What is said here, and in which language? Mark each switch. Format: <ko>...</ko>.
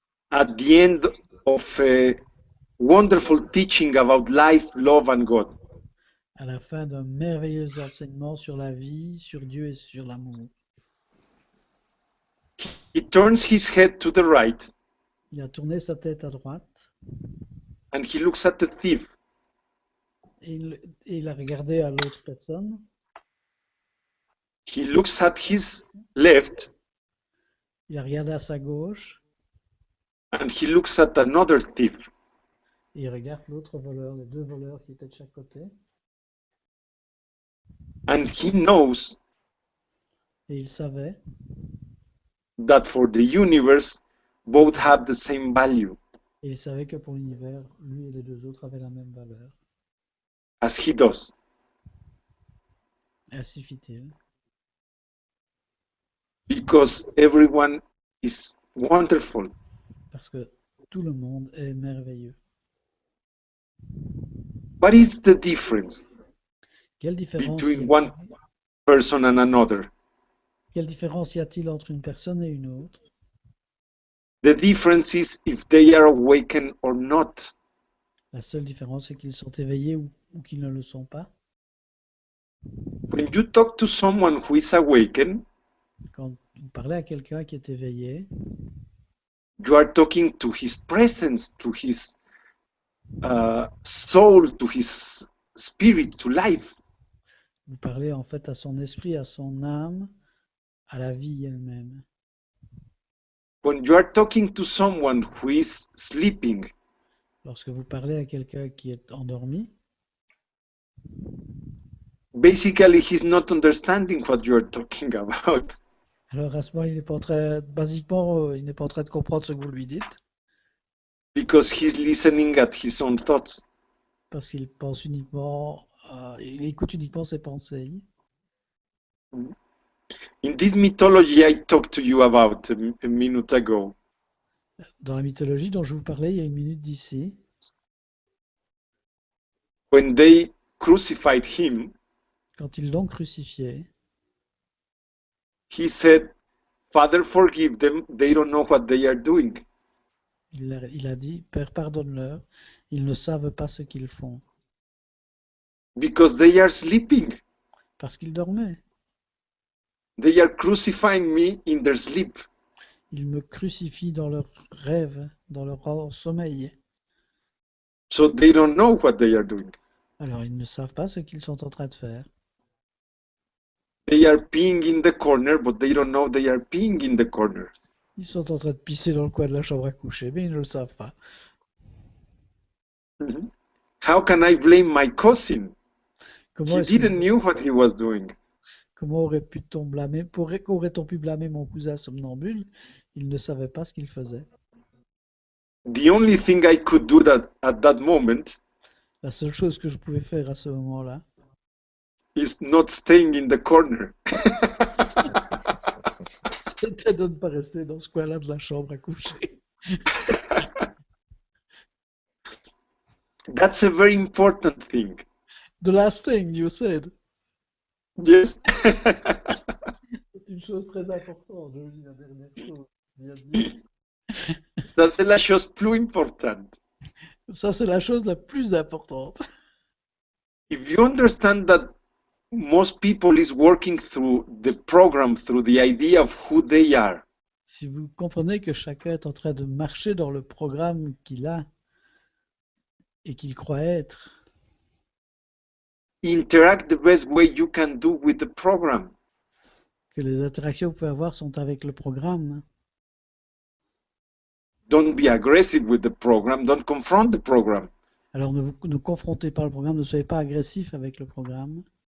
<en>At the end of a wonderful teaching about life, love, and God.</en> <fr>À la fin d'un merveilleux enseignement sur la vie, sur Dieu et sur l'amour.</fr> <en>He turns his head to the right</en> <fr>Il a tourné sa tête à droite</fr> <en>and he looks at the thief.</en> <fr>et il a regardé à l'autre personne.</fr> <en>He looks at his left</en> <fr>Il a regardé à sa gauche</fr> <en>and he looks at another thief.</en> <fr>et il regarde l'autre voleur, les deux voleurs qui étaient de chaque côté.</fr> <en>And he knows</en> <fr>Et il savait</fr> <en>that for the universe, both have the same value</en> <fr>Et il savait que pour l'univers, lui et les deux autres avaient la même valeur.</fr> <en>as he does.</en> <fr>Ainsi fit-il.</fr> <en>Because everyone is wonderful.</en> <fr>Parce que tout le monde est merveilleux.</fr> <en>What is the difference</en> <fr>Quelle différence,</fr> <en>between one person and another?</en> <fr>quelle différence y a-t-il entre une personne et une autre?</fr> <en>The difference is if they are awakened or not.</en> <fr>La seule différence, c'est qu'ils sont éveillés ou qu'ils ne le sont pas.</fr> <en>When you talk to someone who is awakened,</en> <fr>Quand vous parlez à quelqu'un qui est éveillé,</fr> <en>you are talking to his presence, to his soul, to his spirit, to life.</en> <fr>vous parlez en fait à son esprit, à son âme, à la vie elle-même.</fr> <en>When you are talking to someone who is sleeping,</en> <fr>Lorsque vous parlez à quelqu'un qui est endormi,</fr> <en>basically he's not understanding what you are talking about.</en> <fr>alors à ce moment, il n'est pas en train, basiquement, il n'est pas en train de comprendre ce que vous lui dites,</fr> <en>Because he's listening at his own thoughts.</en> <fr>parce qu'il pense uniquement, il écoute uniquement ses pensées.</fr> <en>In this mythology I talked to you about a minute ago,</en> <fr>Dans la mythologie dont je vous parlais il y a une minute d'ici,</fr> <en>when they crucified him,</en> <fr>quand ils l'ont crucifié,</fr> <en>he said, Father, forgive them, they don't know what they are doing.</en> <fr>il a dit, Père, pardonne-leur, ils ne savent pas ce qu'ils font,</fr> <en>Because they are sleeping.</en> <fr>parce qu'ils dormaient.</fr> <en>They are crucifying me in their sleep.</en> <fr>Ils me crucifient dans leurs rêves, dans leur sommeil.</fr> <en>So they don't know what they are doing.</en> <fr>Alors ils ne savent pas ce qu'ils sont en train de faire.</fr> <en>They are peeing in the corner, but they don't know they are peeing in the corner.</en> <fr>Ils sont en train de pisser dans le coin de la chambre à coucher, mais ils ne le savent pas. Mhm.</fr> <en>How can I blame my cousin?</en> <fr>Comment,</fr> <en>He didn't know what he was doing.</en> <fr>comment aurait-on pu blâmer mon cousin somnambule? Il ne savait pas ce qu'il faisait.</fr> <en>The only thing I could do at that moment</en> <fr>La seule chose que je pouvais faire à ce moment-là,</fr> <en>is not staying in the corner.</en> <fr>c'était de ne pas rester dans ce coin-là de la chambre à coucher.</fr> <en>That's a very important thing. The last thing you said. Yes.</en> <fr>C'est une chose très importante. Je dis la dernière chose. Bien dit. Ça, c'est la chose plus importante. Ça, c'est la chose la plus importante.</fr> <en>If you understand that most people is working through the program, through the idea of who they are.</en> <fr>Si vous comprenez que chacun est en train de marcher dans le programme qu'il a et qu'il croit être,</fr> <en>Interact the best way you can do with the program.</en> <fr>que les interactions que vous pouvez avoir sont avec le programme.</fr> <en>Don't be aggressive with the program. Don't confront the program.</en> <fr>Alors ne confrontez pas le programme, ne soyez pas agressif avec le programme.</fr>